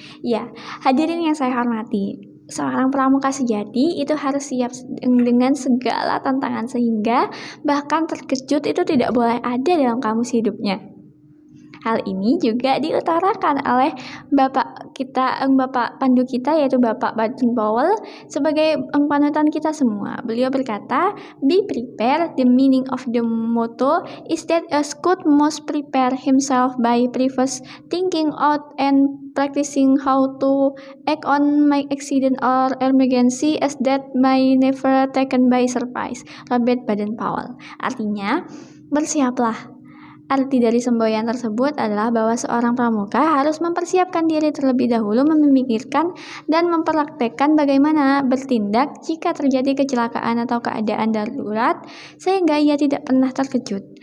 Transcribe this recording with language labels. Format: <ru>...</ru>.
<id>Ya, hadirin yang saya hormati. Seorang pramuka sejati itu harus siap dengan segala tantangan sehingga bahkan terkejut itu tidak boleh ada dalam kamus hidupnya. Hal ini juga diutarakan oleh Bapak Pandu kita yaitu Bapak Baden Powell sebagai panutan kita semua. Beliau berkata,</id> <en>"Be prepared. The meaning of the motto is that a scout must prepare himself by previous thinking out and practicing how to act on my accident or emergency as that may never taken by surprise."</en> <id>Robert Baden Powell. Artinya, bersiaplah. Arti dari semboyan tersebut adalah bahwa seorang pramuka harus mempersiapkan diri terlebih dahulu, memikirkan dan mempraktekkan bagaimana bertindak jika terjadi kecelakaan atau keadaan darurat sehingga ia tidak pernah terkejut.</id>